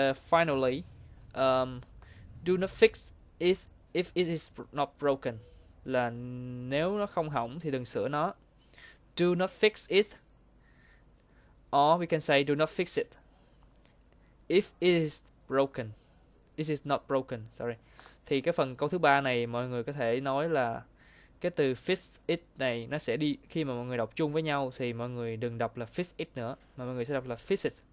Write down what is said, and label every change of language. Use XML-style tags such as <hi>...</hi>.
<en>Finally, do not fix it if it is not broken.</en> <vi>Là nếu nó không hỏng thì đừng sửa nó.</vi> <en>Do not fix it. Or we can say do not fix it if it is broken. It is not broken, sorry.</en> <vi>Thì cái phần câu thứ 3 này mọi người có thể nói là cái từ fix it này nó sẽ đi, khi mà mọi người đọc chung với nhau thì mọi người đừng đọc là fix it nữa, mà mọi người sẽ đọc là fix it.</vi>